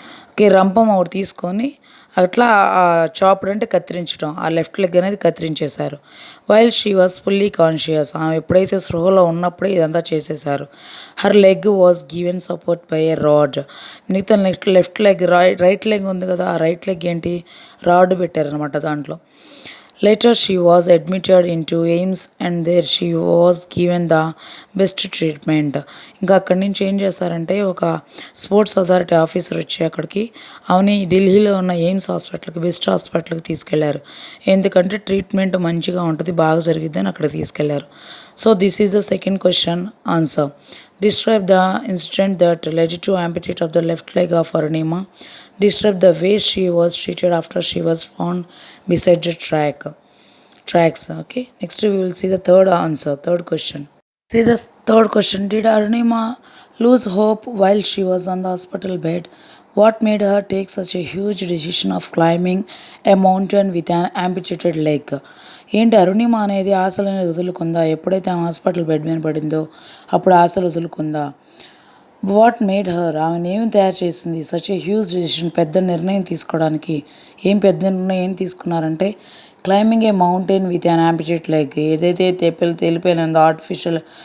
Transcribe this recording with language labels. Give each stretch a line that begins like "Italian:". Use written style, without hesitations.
Telugu: Okay, రంపం ఒకటి తీసుకొని అట్లా చాప్డ్ అంటే కత్తిరించడం, ఆ లెఫ్ట్ లెగ్ అనేది కత్తిరించేశారు.
English: While she was fully conscious.
Telugu: ఆమె ఎప్పుడైతే స్పృహలో ఉన్నప్పుడే ఇదంతా చేసేశారు.
English: Her leg was given support by a rod.
Telugu: మిగతా లెఫ్ట్ లెగ్, రైట్ లెగ్ ఉంది కదా, ఆ రైట్ లెగ్ ఏంటి, రాడ్ పెట్టారనమాట దాంట్లో.
English: Later she was admitted into AIIMS and there she was given the best treatment.
Telugu: ఇంకా అక్కడి నుంచి ఏం చేస్తారంటే ఒక స్పోర్ట్స్ అథారిటీ ఆఫీసర్ వచ్చి అక్కడికి ఆమెని ఢిల్లీలో ఉన్న ఎయిమ్స్ హాస్పిటల్కి, బెస్ట్ హాస్పిటల్కి తీసుకెళ్లారు. ఎందుకంటే ట్రీట్మెంట్ మంచిగా ఉంటుంది, బాగా జరిగిద్దని అక్కడికి తీసుకెళ్లారు.
English: So this is the second question answer. Describe the incident that led to amputate of the left leg of Arunima. Describe the way she was treated after she was found beside the tracks. Okay. Next we will see the third question. See the third question. Did Arunima lose hope while she was on the hospital bed? What made her take such a huge decision of climbing a mountain with an amputated leg?
Telugu: ఏంటి, అరుణిమ అనేది ఆశలు అనేది వదులుకుందా? ఎప్పుడైతే ఆమె hospital bed మీద పడిందో అప్పుడు ఆశలు వదులుకుందా?
English: what made her,
Telugu: ఆమెను ఏమి తయారు చేసింది
English: such a huge decision,
Telugu: పెద్ద నిర్ణయం తీసుకోవడానికి? పెద్ద నిర్ణయం తీసుకున్నారంటే
English: Climbing a mountain with an amputate leg.
Telugu: ఏదైతే తెలిపోయినందో ఆర్టిఫిషియల్